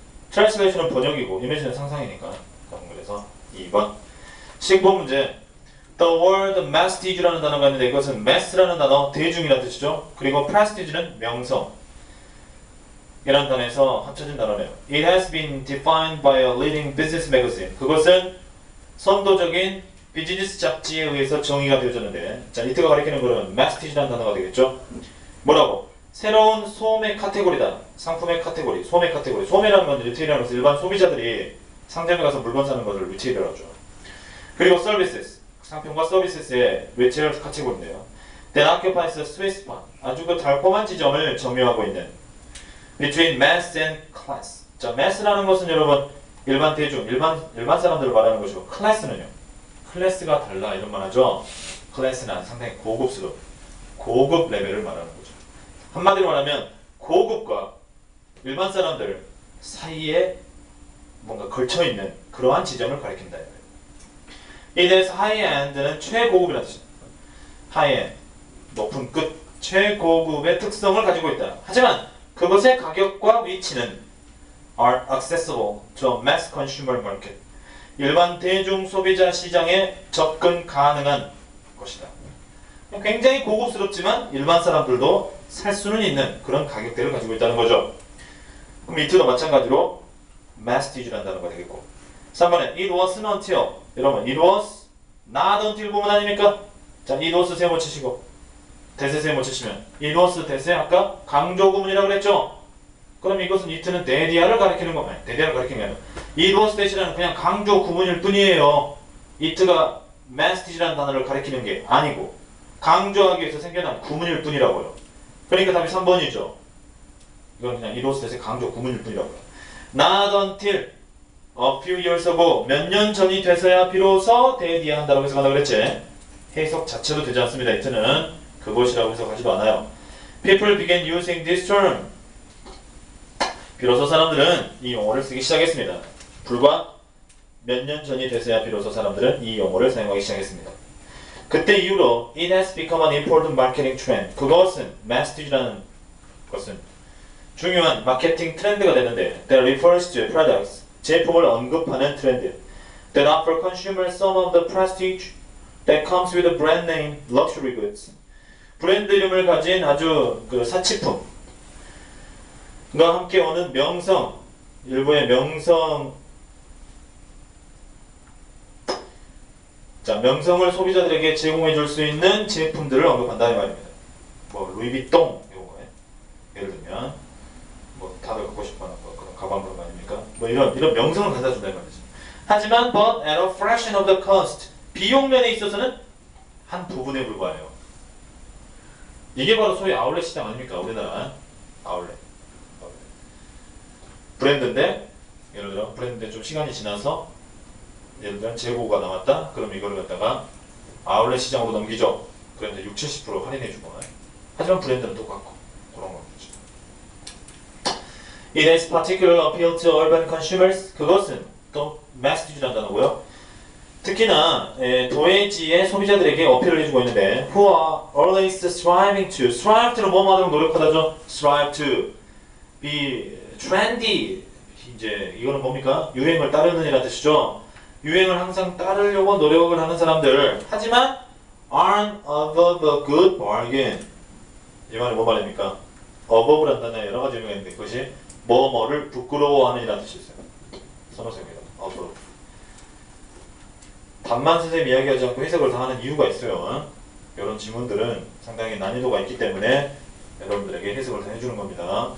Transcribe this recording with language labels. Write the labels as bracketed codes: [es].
[ko] translation은 번역이고 image는 상상이니까. 그래서 2번. 19번 문제. [en] The word [ko] mastige라는 단어가 있는데 이것은 mass라는 단어, 대중이라는 뜻이죠. 그리고 prestige는 명성 이라는 단어에서 합쳐진 단어네요. [en] It has been defined by a leading business magazine. [ko] 그것은 선도적인 비즈니스 잡지에 의해서 정의가 되어졌는데, 자, 이트가 가리키는 것은 mastige라는 단어가 되겠죠. 뭐라고? 새로운 소매 카테고리다. 상품의 카테고리, 소매 카테고리. 소매라는 건 리테일이라는 것은 일반 소비자들이 상점에 가서 물건 사는 것을 리테일이라고 하죠. 그리고 서비스, 상품과 서비스의 리테일 카테고리인데요. [en] That occupies a sweet spot. [ko] 아주 그 달콤한 지점을 점유하고 있는 [en] between mass and class. [ko] 자, mass라는 것은 여러분 일반 대중, 일반 사람들을 말하는 것이고, 클래스는요. 클래스가 달라 이런 말 하죠. 클래스는 상당히 고급스러운 고급 레벨을 말하는 거죠. 한마디로 말하면 고급과 일반 사람들 사이에 뭔가 걸쳐있는 그러한 지점을 가리킨다. 이에 대해서 하이엔드는 최고급이라는 뜻입니다. 하이엔드, 높은 끝, 최고급의 특성을 가지고 있다. 하지만 그것의 가격과 위치는 [en] are accessible to a mass consumer market. [ko] 일반 대중 소비자 시장에 접근 가능한 것이다. 굉장히 고급스럽지만 일반 사람들도 살 수는 있는 그런 가격대를 가지고 있다는 거죠. 그럼 이트도 마찬가지로 mastige라는 단어가 되겠고. 3번에 [en] it wasn't until. [ko] 여러분 [en] it was not until [ko] 부분 아닙니까? 자, it was 세모 치시고 대세 세모 치시면 it was 대세 아까 강조 구문이라고 그랬죠? 그럼 이것은 it는 대디아를 가리키는 겁니다. 대디아를 가리키는 게 아니라 it was 대시라는 그냥 강조 구문일 뿐이에요. it가 mastige라는 단어를 가리키는 게 아니고 강조하기 위해서 생겨난 구문일 뿐이라고요. 그러니까 답이 3번이죠. 이건 그냥 it was 대세 강조 구문일 뿐이라고요. [en] Not until a few years ago [ko] 몇 년 전이 돼서야 비로소 대디아 한다고 해석한다 그랬지. 해석 자체도 되지 않습니다. it는 그것이라고 해석하지도 않아요. [en] People began using this term. [ko] 비로소 사람들은 이 용어를 쓰기 시작했습니다. 불과 몇 년 전이 돼서야 비로소 사람들은 이 용어를 사용하기 시작했습니다. 그때 이후로 [en] it has become an important marketing trend. [ko] 그것은 mastige라는 것은 중요한 마케팅 트렌드가 되는데 [en] that refers to products. [ko] 제품을 언급하는 트렌드. [en] That offer consumers some of the prestige that comes with a brand name luxury goods. [ko] 브랜드 이름을 가진 아주 그 사치품과 함께 오는 명성, 일부의 명성, 자, 명성을 소비자들에게 제공해 줄 수 있는 제품들을 언급한다 이 말입니다. 뭐 루이비통 이거에 예를 들면 뭐 다들 갖고 싶어하는 뭐 그런 가방 그런 거 아닙니까? 뭐 이런 명성을 갖다 준다 이 말이죠. 하지만 [en] but at a fraction of the cost. [ko] 비용 면에 있어서는 한 부분에 불과해요. 이게 바로 소위 아울렛 시장 아닙니까? 우리나라 아울렛. 브랜드인데 예를 들어 브랜드인데 좀 시간이 지나서 예를 들어 재고가 남았다. 그럼 이걸 갖다가 아울렛 시장으로 넘기죠. 그런데 60-70% 할인해주고. 하지만 브랜드는 똑같고 그런 거죠. [en] It has particular appeal to urban consumers. [ko] 그것은 또 mastige라는 단어고요. 특히나 도해지의 소비자들에게 어필을 해주고 있는데 [en] who are always striving to. [ko] strive to는 뭐뭐 하도록 노력하다죠. [en] strive to be trendy. [ko] 이제 이거는 뭡니까? 유행을 따르는 이라는 뜻이죠. 유행을 항상 따르려고 노력을 하는 사람들. 하지만 [en] aren't above a good bargain. [ko] 이 말이 뭐 말입니까? above란 단어에 여러 가지 의미가 있는데 그것이 뭐뭐를 부끄러워하는 이라는 뜻이 있어요. 선호성입니다. above. 답만 선생님이 이야기하지 않고 해석을 다 하는 이유가 있어요. 이런 지문들은 상당히 난이도가 있기 때문에 여러분들에게 해석을 다 해주는 겁니다.